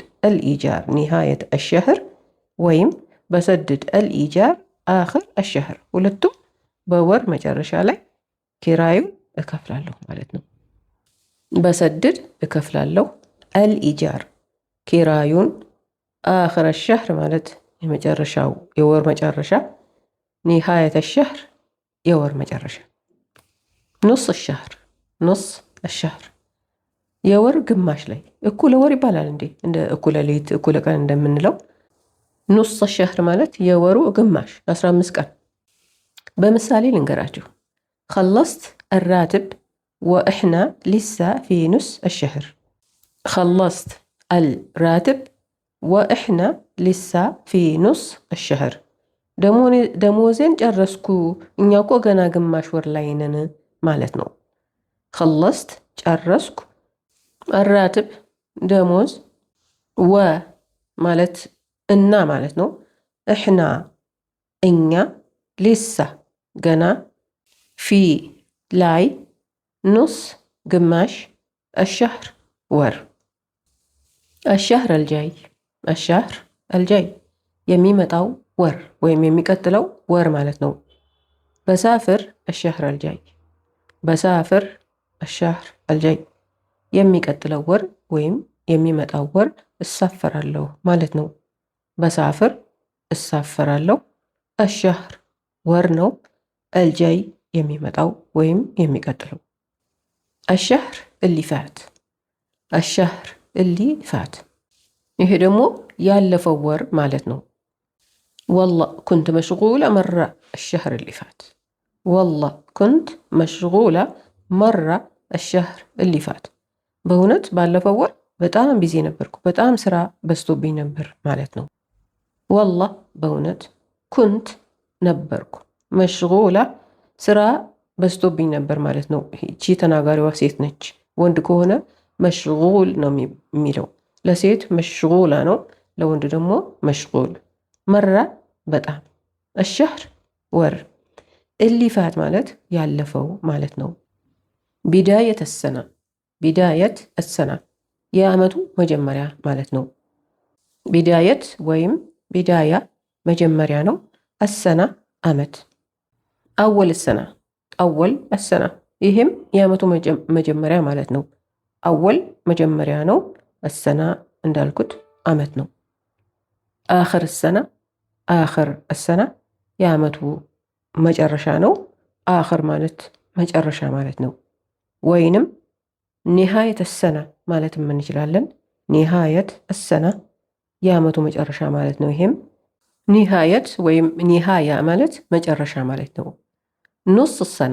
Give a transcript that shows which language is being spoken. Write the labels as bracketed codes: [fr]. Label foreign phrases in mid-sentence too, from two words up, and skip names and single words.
[ar] الإيجار نهاية الشهر [am] ወይም [ar] بسدد الإيجار آخر الشهر [am] ሁለቱም በወር መጨረሻ ላይ ኪራዩን እከፍላለሁ ማለት ነው። በሰድድ እከፍላለሁ፣ አልኢጃር ኪራዩን፣ [ar] آخر الشهر [am] ማለት የመጨረሻው የወር መጨረሻ፣ [ar] نهاية الشهر [am] የወር መጨረሻ። [ar] نص الشهر، نص الشهر [am] የወር ግማሽ ላይ እኩለ ወር ይባላል እንዴ? እንደ እኩለ ሌሊት እኩለ ቀን እንደምንለው [ar] نص الشهر [am] ማለት የወሩ ግማሽ 15 ቀን። በምሳሌ ልንገራችሁ። [ar] خلصت الراتب وإحنا لسه في نص الشهر. خلصت الراتب وإحنا لسه في نص الشهر [am] ደሞዜን ጨረስኩ እኛ እኮ ገና ግማሽ ወር ላይ ነን ማለት ነው። خلصت ጨረስኩ፣ الراتب ደሞዝ፣ ወ ማለት እና ማለት ነው። إحنا እኛ፣ لسه ገና፣ في ላይ፣ نص ግማሽ፣ الشهر ወር። [ar] الشهر الجاي، الشهر الجاي [am] የሚመጣው ወር ወይም የሚቀጥለው ወር ማለት ነው። [ar] بسافر الشهر الجاي، بسافر الشهر الجاي [am] የሚቀጥለው ወር ወይም የሚመጣው ወር እሳፈራለሁ ማለት ነው። በሳፍር እሳፈራለሁ። الشهر ወር ነው። الجاي የሚመጣው ወይም የሚቀጥለው። [ar] الشهر اللي فات، الشهر اللي فات [am] ይሄ ደግሞ ያለፈው ወር ማለት [ar] ነው። والله كنت مشغولة مرة الشهر اللي فات، والله كنت مشغولة مرة الشهر اللي فات [am] በእውነት ባለፈው ወር በጣም ቢዚ ነበርኩ፣ በጣም ስራ በዝቶብኝ ነበር ማለት ነው። والله በእውነት ኩንት ነበርኩ፣ መሽጉላ ስራ በዝቶብኝ ነበር ማለት ነው። ይቺ ተናጋሪዋ ሴት ነች። ወንድ ከሆነ መሽጉል ነው የሚለው። ለሴት መሽጉላ ነው፣ ለወንድ ደግሞ መሽጉል። መራ በጣም፣ الشهر ወር፣ [ar] اللي فات [am] ማለት ያለፈው ማለት ነው። [ar] بداية السنة، بداية السنة [am] የዓመቱ መጀመሪያ ማለት ነው። ቢዳየት ወይም ቢዳያ መጀመሪያ ነው። السنة ዓመት። [ar] أول السنة، أول السنة [am] ይህም የዓመቱ መጀመሪያ ማለት ነው። አወል መጀመሪያ ነው። السنة እንዳልኩት ዓመት ነው። [ar] آخر السنة، آخر السنة [am] የዓመቱ መጨረሻ ነው። آخر ማለት መጨረሻ ማለት ነው። ወይንም [ar] نهاية سنة [am] ማለት እንችላለን። [ar] نهاية سنة [am] የዓመቱ መጨረሻ ማለት ነው። ይሄም ኒሃየት ወይም ኒሃያ ማለት መጨረሻ ማለት ነው። [ar] نص سنة